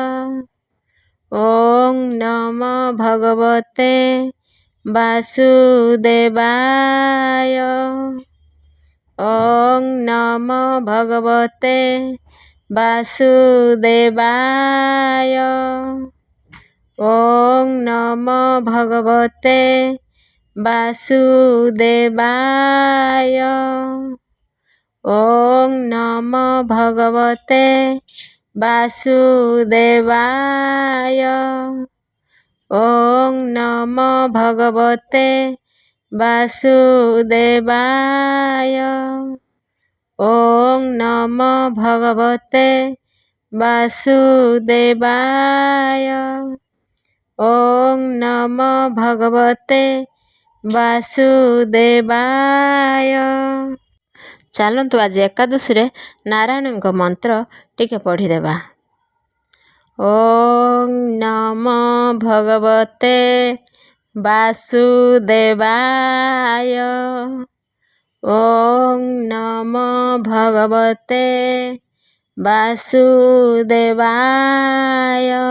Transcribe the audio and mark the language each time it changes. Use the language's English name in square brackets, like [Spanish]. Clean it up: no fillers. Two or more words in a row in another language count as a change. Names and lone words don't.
[Sanskrit] ଓଂ ନମୋ ଭଗବତେ ବାସୁଦେବାୟ ଓଂ ନମୋ ଭଗବତେ ବାସୁଦେବାୟ ଓଂ ନମୋ ଭଗବତେ ବାସୁଦେବାୟ ॐ नमो भगवते वासुदेवाय। ॐ नमो भगवते वासुदेवाय। ॐ नमो भगवते वासुदेवाय। ॐ नमो भगवते वासुदेवाय। [Odia] ଚାଲନ୍ତୁ ଆଜି ଏକାଦଶୀରେ ନାରାୟଣଙ୍କ ମନ୍ତ୍ର ଟିକେ ପଢ଼ିଦେବା। [Sanskrit] ॐ ନମୋ ଭଗବତେ ବାସୁଦେବାୟ। ॐ ନମୋ ଭଗବତେ ବାସୁଦେବାୟ।